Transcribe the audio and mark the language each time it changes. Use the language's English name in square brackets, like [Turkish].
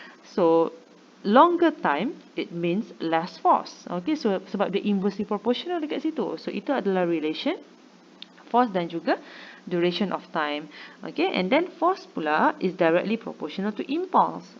[English] So longer time, it means less force. [Malay] Okay, so sebab dia inversely proportional dekat situ. So itu adalah relation force dan juga duration of time. [English] Okay, and then force pula is directly proportional to impulse.